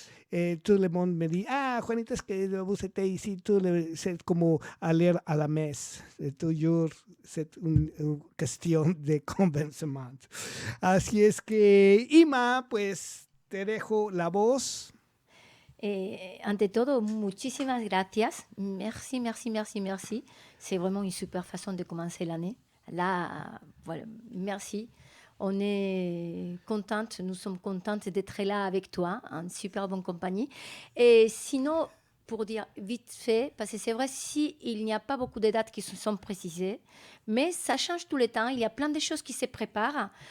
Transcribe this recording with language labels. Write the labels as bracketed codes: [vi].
[fr] Tout le monde me dit, Juanita, est-ce que vous étiez ici? C'est comme aller à la messe. C'est une question de convencement. [es] Así es que, Ima, pues, te dejo la voz. Ante todo, muchísimas gracias. [fr] Merci. C'est vraiment une super façon de commencer l'année. Là, voilà, merci. On est contente, nous sommes contentes d'être là avec toi, en super bonne compagnie. Et sinon, pour dire vite fait, parce que c'est vrai, il n'y a pas beaucoup de dates qui se sont précisées, mais ça change tout le temps, il y a plein de choses qui se préparent.